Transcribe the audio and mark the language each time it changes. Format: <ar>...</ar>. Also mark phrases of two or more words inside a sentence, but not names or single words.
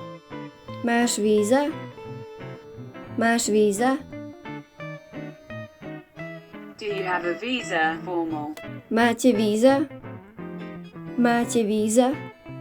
<sk>Máš víza? Máš víza?</sk> <en>Do you have a visa? Formal.</en> <sk>Máte víza? Máte víza?</sk>